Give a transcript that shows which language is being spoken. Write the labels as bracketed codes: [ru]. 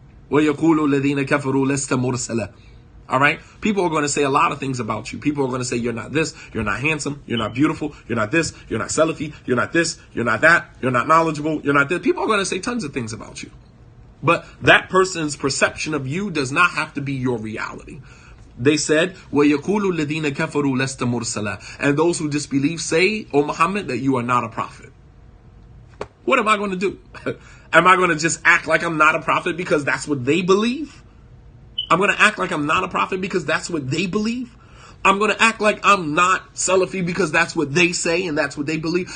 [ar] وَيَقُولُ الَّذِينَ كَفَرُوا لَسْتَ مُرْسَلًا. [en] All right? People are going to say a lot of things about you. People are going to say you're not this, you're not handsome, you're not beautiful, you're not this, you're not Salafi, you're not this, you're not that, you're not knowledgeable, you're not this. People are going to say tons of things about you. But that person's perception of you does not have to be your reality. They said, [ar] وَيَقُولُ الَّذِينَ كَفَرُوا لَسْتَ مُرْسَلًا. [en] And those who disbelieve say, O Muhammad, that you are not a prophet. What am I going to do? Am I going to just act like I'm not a prophet because that's what they believe? I'm going to act like I'm not a prophet because that's what they believe? I'm going to act like I'm not Salafi because that's what they say and that's what they believe?